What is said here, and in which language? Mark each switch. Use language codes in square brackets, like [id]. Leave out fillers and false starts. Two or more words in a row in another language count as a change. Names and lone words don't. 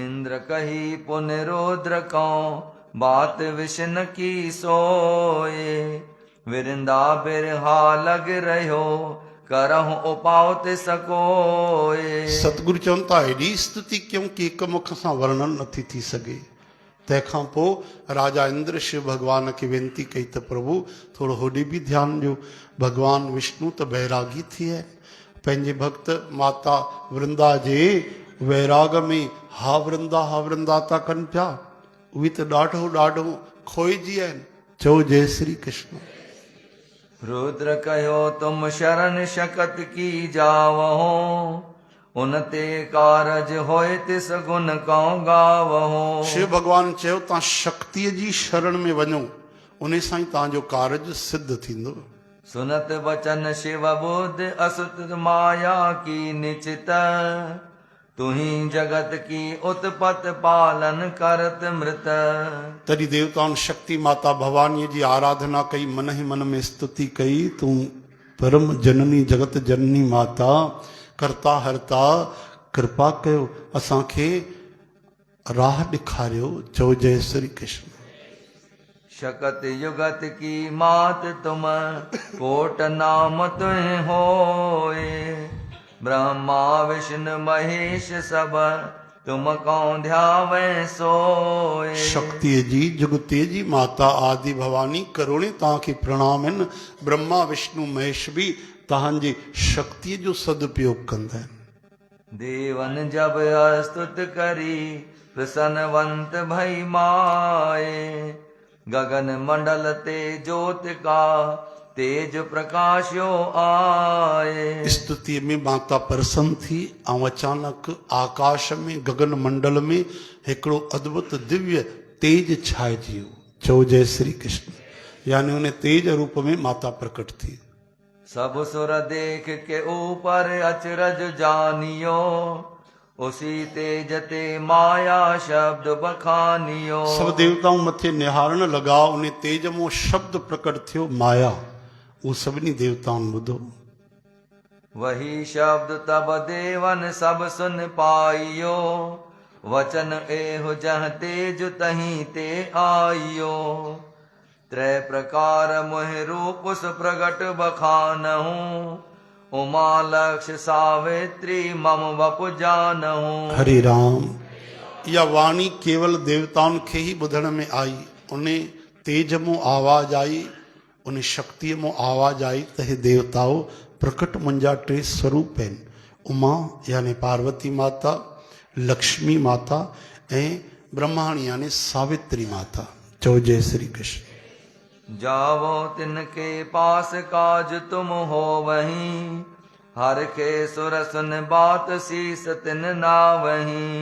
[hi] इंद्र कही पुनरुद्र कौं बात विष्ण की सोए विरंदा बिरहा लग रहियो करहु उपाउ ते सकोए। [sd] सतगुरु चवनि था हेॾी स्तुति कयूं कि हिकु मुख सां वर्णन नथी थी सघे। तंहिंखां पोइ राजा इंद्र शिव भॻवान खे वेनती कई त प्रभु थोरो होॾे बि ध्यानु ॾियो, भॻवान विष्णु त बैरागी थी आहिनि, पंहिंजे भक्त माता वृंदा जे वैराग में हा वृंदा था कनि पिया, उहे त ॾाढो ॾाढो खोइजी आहिनि। चओ जय श्री कृष्ण। [hi] रुद्र कहो तुम शरण शकत की जावहो उनते कारज होए तिस गुण कौं गावहो। [sd] शिव भॻवान चयो तव्हां शक्तिअ जी शरण में वञो, उन सां ई तव्हांजो कारज सिद्ध थींदो। [hi] सुनत वचन शिव बुद्ध असुत माया की निचित तुही जगत की उत्पत पालन करत मृत। [sd] तॾहिं देवताउनि शक्ति माता भवानीअ जी आराधना कई, मन ही मन में स्तुति कई, तूं परम जननी जगत जननी माता करता हरता, कृपा कयो असांखे राह ॾेखारियो। चओ जय श्री कृष्ण। [hi] शकत युगत की मात तुम कोट नाम तुह होए ब्रह्मा विष्णु महेश सब तुम कौं ध्यावे सोए। [sd] शक्तिअ जी जुगतीअ जी माता आदि भवानी करोड़े तव्हांखे प्रणाम आहिनि। ब्रह्मा विष्णु महेश बि तव्हांजी शक्तिअ जो सदुपयोग कंदा आहिनि। [hi] देवन जब अस्तुत करी प्रसन्नवंत भई माए गगन मंडल ते ज्योत का तेज प्रकाशो आए। [sd] स्तुति में माता प्रसन्न थी ऐं अचानक आकाश में गगन मंडल में हिकिड़ो अद्भुत दिव्य तेज छाइजी वियो। चओ जय श्री कृष्ण। यानी उन तेज रूप में माता प्रकट थी। [hi] सब सुर देख के ऊपर अचरज जानियो उसी तेज ते माया शब्द बखानियो। [sd] सब देवताऊं मथे निहारण लॻा, उन तेज मां शब्द प्रकट थियो माया। उहो सभिनी देवताउनि ॿुधो। [hi] वही शब्द तब देवन सब सुन पाइयो वचन एहो जह तेज तहीं ते आइयो। त्रय प्रकार मोह रूप प्रगट बखानहूं उमा लक्ष्य सावित्री मम वपु जानहूं। [sd] हरे राम। इहा वाणी केवल देवताउनि खे ई ॿुधण में आई। उन तेज मां आवाज़ आई, उन शक्तिअ मां आवाज़ आई त हे देवताओ प्रकट मुंहिंजा टे स्वरूप आहिनि, उमा यानी पार्वती माता, लक्ष्मी माता ऐं ब्रह्माणी यानी सावित्री माता। चओ जय श्री कृष्ण। [hi] जावो तिनके पास काज तुम हो वहीं हर के सुर सुन बात शीस तिन ना वहीं।